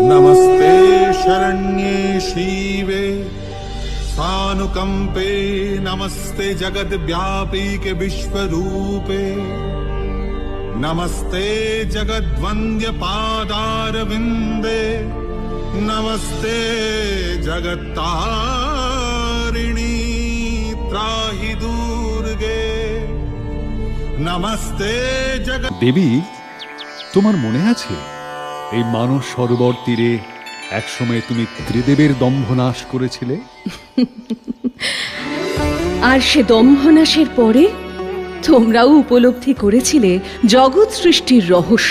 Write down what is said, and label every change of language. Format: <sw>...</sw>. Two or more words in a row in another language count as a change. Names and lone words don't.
<sa>नमस्ते शरण्ये शिवे सानुकंपे नमस्ते जगद्व्यापीके विश्वरूपे नमस्ते जगद्वन्द्य पादारविन्दे नमस्ते जगत्तारिणी त्राहि दुर्गे नमस्ते जगत्</sa> <bn>দেবী, তোমার মনে আছে এই মানস সরোবর তীরে একসময় তুমি ত্রিদেবের দম্ভনাশ করেছিলে? আর সে দম্ভনাশের পরে তোমরাও উপলব্ধি করেছিলে জগৎ সৃষ্টির রহস্য।</bn>